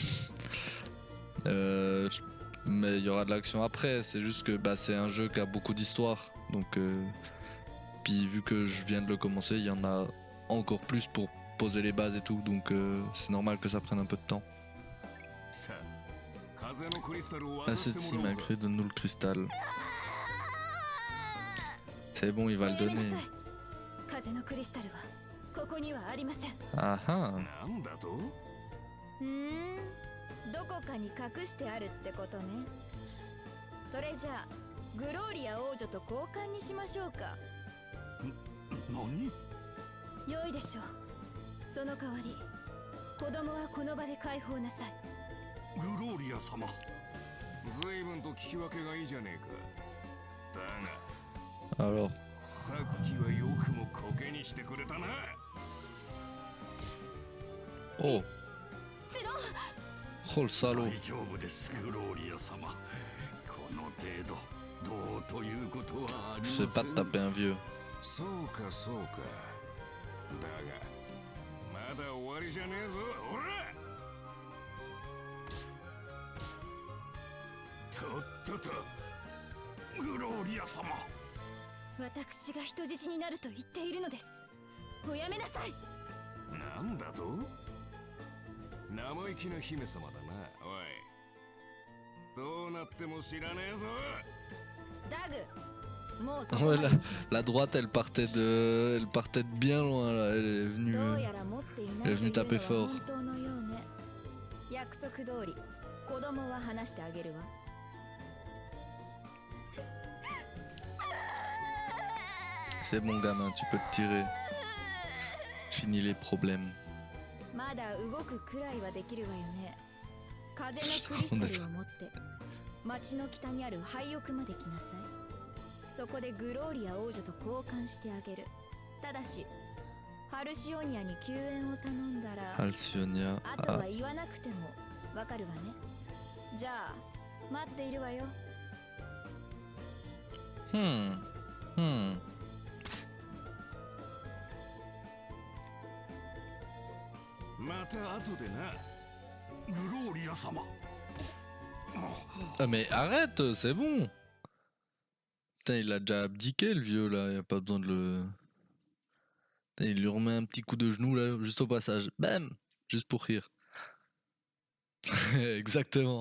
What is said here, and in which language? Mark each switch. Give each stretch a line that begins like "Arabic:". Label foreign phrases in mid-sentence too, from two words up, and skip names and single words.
French: Mais il y aura de l'action après, c'est juste que bah, c'est un jeu qui a beaucoup d'histoire, donc puis vu que je viens de le commencer, il y en a encore plus pour poser les bases et tout, donc c'est normal que ça prenne un peu de temps. À cette ci malgré donne-nous le cristal. C'est bon, il va le donner. Ah ah.
Japanese: どこかに隠してあるってことね。それじゃあグローリア王女と交換にしましょうか。何？良いでしょう。その代わり子供はこの場で解放なさい。グローリア様。随分と聞き分けがいいじゃねえか。だが
French: Alors
Japanese: さっきはよくもコケにしてくれたな。 oh スロー
French: oh le salaud.
Japanese: 大丈夫です、グローリア様。この程度どうということはありません。
French: C'est pas de taper un vieux.
Japanese: そうかそうか。だがまだ終わりじゃねえぞ。おら！とっととグローリア様。私が人質になると言っているのです。おやめなさい。なんだと？生意気な姫様だな。おい、どうなっても知らねえぞ。ダグ、もう
French: Ouais, la droite elle partait de bien loin là, elle est venue taper fort.
Japanese: 約束通り子供は話してあげるわ。
French: C'est bon gamin, tu peux te tirer. Fini les problèmes.
Japanese: まだ動くくらいはできるわよね。風のクリスタルを持って町の北にある廃屋まで来なさい。そこでグローリア王女と交換してあげる。ただしハルシオニアに救援を頼んだら、 Halcyonia. あとは言わなくてもわかるわね。じゃあ待っているわよ。また後でな。グローリア様。
French: Ah mais arrête, c'est bon. Putain, il a déjà abdiqué le vieux là, y a pas besoin de le... Putain, il lui remet un petit coup de genou là, juste au passage. Bam! Juste pour rire. Exactement.